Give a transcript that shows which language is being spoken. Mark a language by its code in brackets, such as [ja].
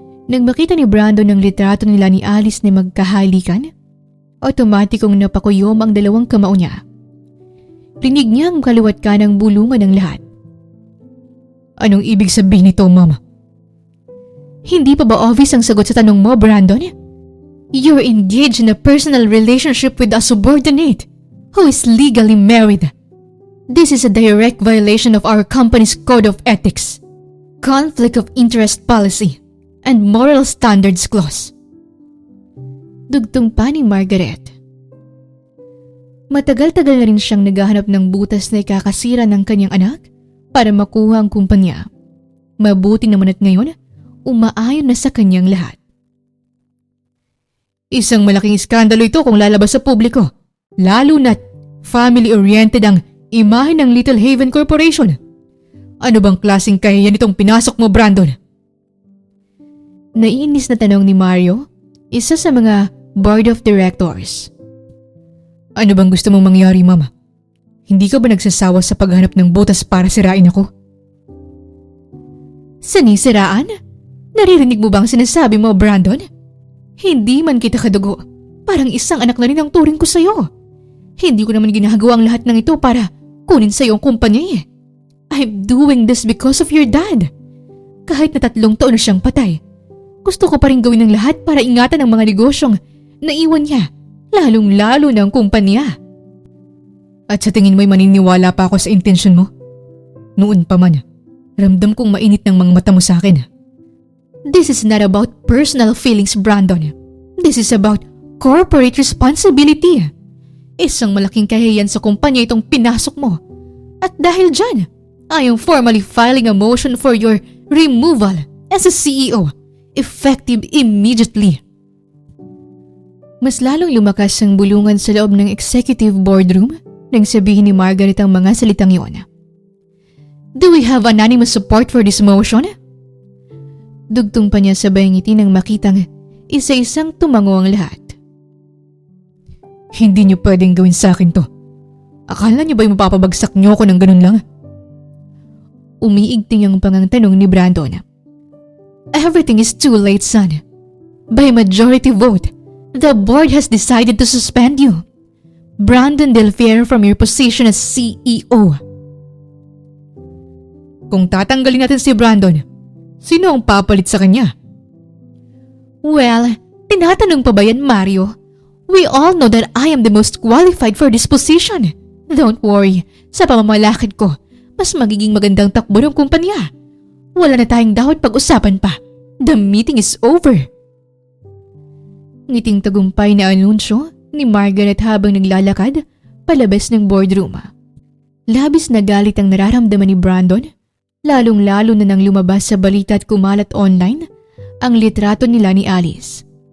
[tl] Nang makita ni Brandon ang litrato nila ni Alice na magkahalikan, otomatikong napakuyom ang dalawang kamao niya. Rinig niya ang kaliwat kanang bulungan ng lahat. Anong ibig sabihin nito, Mama? Hindi pa ba obvious ang sagot sa tanong mo, Brandon? [en] You're engaged in a personal relationship with a subordinate who is legally married. This is a direct violation of our company's code of ethics, conflict of interest policy, and moral standards clause. [tl] Dugtong pa ni Margaret. Matagal-tagal na rin siyang naghahanap ng butas na ikakasira ng kanyang anak para makuha ang kumpanya. Mabuti naman at ngayon, umaayon na sa kanyang lahat. Isang malaking iskandalo ito kung lalabas sa publiko, lalo na't family-oriented ang imahe ng Little Haven Corporation. Ano bang klaseng kahiyan itong pinasok mo, Brandon? Naiinis na tanong ni Mario, isa sa mga board of directors. Ano bang gusto mong mangyari, Mama? Hindi ka ba nagsasawa sa paghanap ng butas para sirain ako? Sinisiraan? Naririnig mo bang sinasabi mo, Brandon? Hindi man kita kadugo. Parang isang anak na rin ang turing ko sa'yo. Hindi ko naman ginagawa ang lahat ng ito para kunin sa'yo ang kumpanya eh. [en] I'm doing this because of your dad. [tl] Kahit na 3 taon na siyang patay, gusto ko pa rin gawin ng lahat para ingatan ang mga negosyong naiwan niya, lalong-lalo na ang kumpanya. At sa tingin mo'y maniniwala pa ako sa intensyon mo? Noon pa man, ramdam kong mainit ng mga mata mo sa akin. [en] This is not about personal feelings, Brandon. This is about corporate responsibility. [tl] Isang malaking kahiyan sa kumpanya itong pinasok mo. At dahil dyan, [en] I am formally filing a motion for your removal as a CEO, effective immediately. [tl] Mas lalong lumakas ang bulungan sa loob ng executive boardroom nang sabihin ni Margaret ang mga salitang yon. [en] Do we have unanimous support for this motion? [tl] Dugtong pa niya sabay ngiti nang makitang isa-isang tumango ang lahat. Hindi niyo pwedeng gawin sa akin to. Akala niyo ba'y mapapabagsak niyo ako ng ganun lang? Umiigting ang pangantanong ni Brandon. [en] Everything is too late, son. By majority vote, the board has decided to suspend you, Brandon Del Fierro, from your position as CEO. [tl] Kung tatanggalin natin si Brandon, sino ang papalit sa kanya? Well, tinatanong pa ba yan, Mario? [en] We all know that I am the most qualified for this position. Don't worry, [tl] sa pamamalakad ko, mas magiging magandang takbo ng kumpanya. Wala na tayong dapat pag-usapan pa. [en] The meeting is over. [tl] Ngiting tagumpay na anunsyo ni Margaret habang naglalakad palabas ng boardroom. Labis na galit ang nararamdaman ni Brandon, lalong-lalo na nang lumabas sa balita at kumalat online ang litrato nila ni Alice.